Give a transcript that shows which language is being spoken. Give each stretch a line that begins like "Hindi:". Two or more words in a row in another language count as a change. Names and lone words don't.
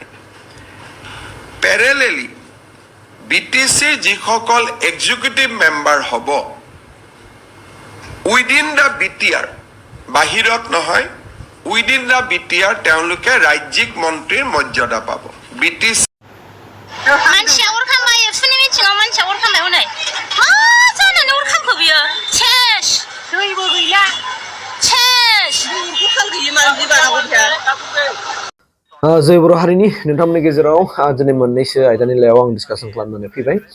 Assamese: প্যাৰেলেলি BTC যিসকল এক্সিকিউটিভ মেম্বাৰ হ'ব
English: within the BTR,
Assamese: বাহিৰত নহয়,
English: within the BTR
Assamese: তেওঁলোকে ৰাজ্যিক মন্ত্ৰীৰ মৰ্যাদা পাব। BTC
Bodo: मानसिया अर खामबाय एबसुनि मिटिङाव मानसिया अर खामबाय हनै मा जानानै अर खामखो बियो सेस दैबो गैला सेस गुखाल गैयो मानसि बानांगौ बिया जय बर' हारिनि नोंथांमोननि गेजेराव दिनै मोननैसो आयदानि लायाव आं डिसकासन खालामनानै फैबाय।